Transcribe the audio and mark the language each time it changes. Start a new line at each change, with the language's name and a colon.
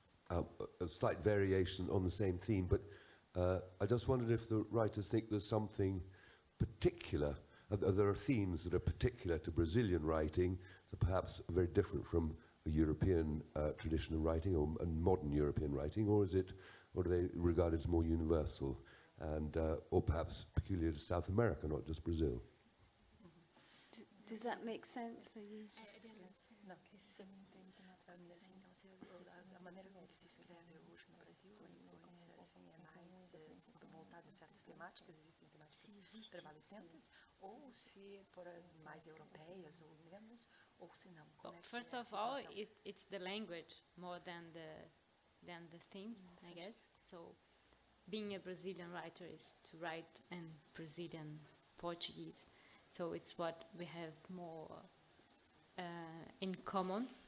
English: A slight variation on the same theme, but I just wondered if the writers think there's something particular, there are themes that are particular to Brazilian writing that perhaps are very different from a European tradition of writing, or modern European writing, or do they regard it as more universal? and or perhaps peculiar to South America, not just Brazil. Does that make sense?
Portuguese: Não, que isso não tem nada assim, então se a maneira como se escreve hoje no Brasil é mais voltada a certas temáticas, existem temáticas prevalecentes, ou se por mais europeias ou menos, ou se não.
English: Well, first of all, it's the language more than the themes, I guess. So, being a Brazilian writer is to write in Brazilian Portuguese. So it's what we have more in common.